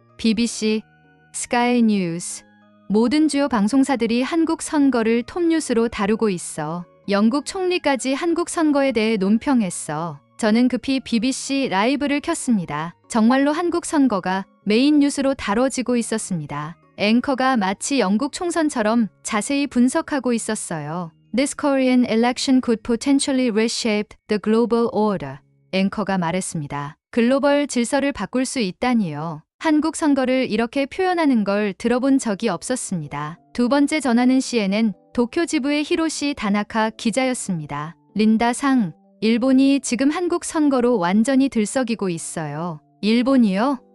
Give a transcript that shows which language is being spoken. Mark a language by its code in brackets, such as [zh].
[ko] BBC, 스카이 뉴스, 모든 주요 방송사들이 한국 선거를 톱뉴스로 다루고 있어. 영국 총리까지 한국 선거에 대해 논평했어. 저는 급히 BBC 라이브를 켰습니다. 정말로 한국 선거가 메인 뉴스로 다뤄지고 있었습니다. 앵커가 마치 영국 총선처럼 자세히 분석하고 있었어요. [en] This Korean election could potentially reshape the global order. [ko] 앵커가 말했습니다. 글로벌 질서를 바꿀 수 있다니요. 한국 선거를 이렇게 표현하는 걸 들어본 적이 없었습니다. 두 번째 전화는 CNN 도쿄 지부의 히로시 다나카 기자였습니다. 린다 상, 일본이 지금 한국 선거로 완전히 들썩이고 있어요. 일본이요?